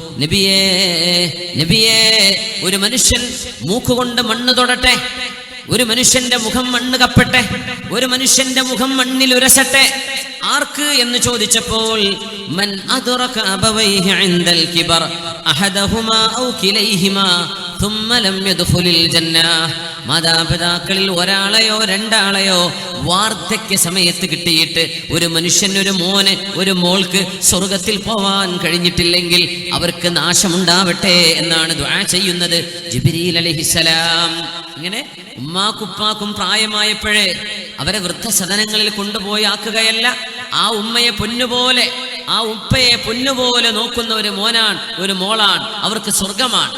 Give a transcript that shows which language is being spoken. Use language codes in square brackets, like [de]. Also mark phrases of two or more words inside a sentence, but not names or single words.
[ml] നബിയേ, ഒരു മനുഷ്യൻ മൂക്കുകൊണ്ട് മണ്ണ് തൊടട്ടെ, ഒരു മനുഷ്യന്റെ മുഖം മണ്ണ് കപ്പട്ടെ, ഒരു മനുഷ്യന്റെ മുഖം മണ്ണിൽ ഉരസട്ടെ. ആർക്ക് എന്ന് ചോദിച്ചപ്പോൾ, [ar] من أدرك أبويه عند الكبر أحدهما أو كليهما ثم لم يدخل الجنة. [ml] മാതാപിതാക്കളിൽ ഒരാളെയോ 2 ആളെയോ വാർദ്ധക്യ സമയത്ത് കിട്ടിയിട്ട് ഒരു മനുഷ്യൻ, ഒരു മോന്, ഒരു മോൾക്ക് സ്വർഗത്തിൽ പോവാൻ കഴിഞ്ഞിട്ടില്ലെങ്കിൽ അവർക്ക് നാശമുണ്ടാവട്ടെ എന്നാണ് ദുആ ചെയ്യുന്നത് ജിബ്രീൽ അലൈഹിസ്സലാം. ഇങ്ങനെ ഉമ്മാക്കുപ്പാക്കും പ്രായമായപ്പോഴേ അവരെ വൃദ്ധസദനങ്ങളിൽ കൊണ്ടുപോയി ആക്കുകയല്ല, ആ ഉമ്മയെ പൊന്നുപോലെ, ആ ഉപ്പയെ പൊന്നുപോലെ നോക്കുന്ന ഒരു മോനാണ്, ഒരു മോളാണ്, അവർക്ക് സ്വർഗമാണ്.